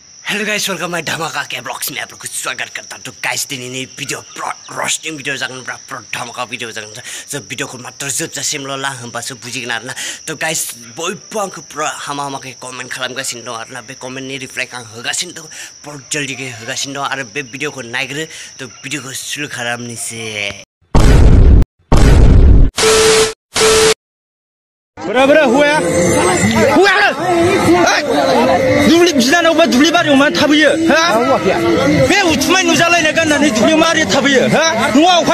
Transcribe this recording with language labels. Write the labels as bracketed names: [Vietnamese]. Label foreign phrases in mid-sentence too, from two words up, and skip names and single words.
[English] Hello guys welcome my [Hindi] धमाका के ब्लॉग्स में आप लोग को स्वागत करता हूं। [Bodo] तो गाइस दिन ini भिडियो रोस्टिंग भिडियो जागोन ब्रा धमाका भिडियो जागोन जो भिडियो को मात्र जोबजासिमल' ला होमबासो बुजिगोन आरोना। तो गाइस बयबो आंखौ पुरा हामा-हामाखै कमेन्ट खालामगासिनो दं आरोना। बे कमेन्टनि रिप्लाइ आं होगासिनो दं, बहुत जल्दियै होगासिनो दं आरो बे भिडियोखौ नायग्रो। तो भिडियोखौ सुरु खालामनोसै। Bro, हुआ दुब्लि बिनानावबा दुब्लि बारियाव मानो थाबैयो हा बे उथुमाय नुजालायनाय गाननानै दुब्लियाव मारै थाबैयो हा न'आवहाय